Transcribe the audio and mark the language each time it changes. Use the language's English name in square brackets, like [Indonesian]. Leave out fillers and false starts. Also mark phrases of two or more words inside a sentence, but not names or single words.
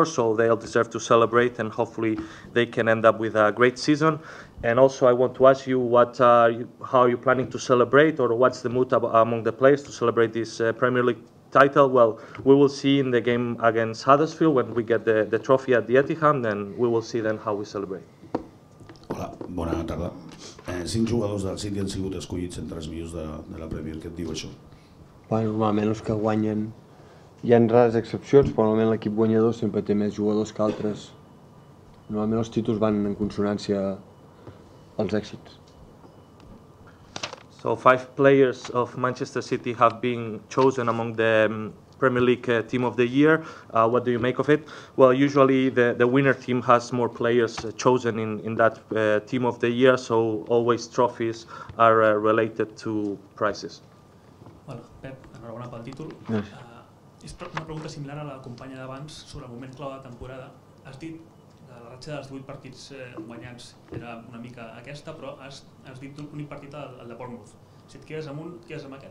[English] So they'll deserve to celebrate, and hopefully they can end up with a great season. And also I want to ask you, how are you planning to celebrate, or what's the mood among the players to celebrate this Premier League title? Well, we will see in the game against Huddersfield when we get the trophy at the Etihad, and we will see then how we celebrate. [Catalan] Hola, bona tarda. 5 jugadors del City han sigut escollits entre els millors de la Premier. Què et diu això? Bueno, normalment els que guanyen, hi ha rares excepcions, però normalment l'equip guanyador sempre té més jugadors que altres. Normalment els títols van en consonància als èxits. [English] So 5 players of Manchester City have been chosen among the Premier League Team of the Year. What do you make of it? Well, usually the winner team has more players chosen in that Team of the Year, so always trophies are related to prizes. [Catalan] Hola, Pep, enhorabona pel títol. És una pregunta similar a la companya d'abans sobre el moment clau de temporada. Has dit que la ratxa dels 8 partits guanyats era una mica aquesta, però has dit l'únic partit el de Bournemouth. Si et quedes amb un, et quedes amb aquest?